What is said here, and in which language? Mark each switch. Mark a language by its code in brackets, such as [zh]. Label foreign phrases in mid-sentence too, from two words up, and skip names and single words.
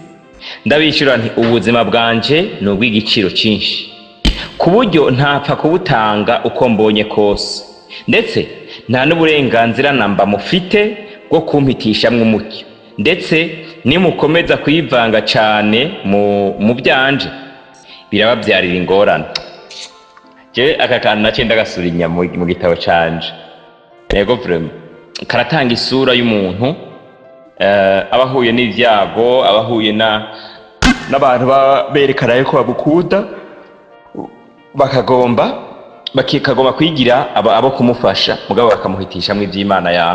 [rn] Ndabishyura nti ubuzima bwanje ni ubw'igiciro cyinshi, ku buryo ntapfa kubutanga uko mbonye kose, ndetse nta n'uburenganzira namba mufite bwo kumpitishamwo umucyo, ndetse nimukomeza kuyivanga cyane mu byanje birababyarira ingorane. Je aka kantu naciye ndagasurinya mu gitabo canje. Yego vraiment karatanga isura y'umuntu abahuye n'ivyago, abahuye n'abantu berekana yuko bagukunda, bakagomba kwigira abo kumufasha, mugabo bakamuhitishamwo ivy'Imana yawe.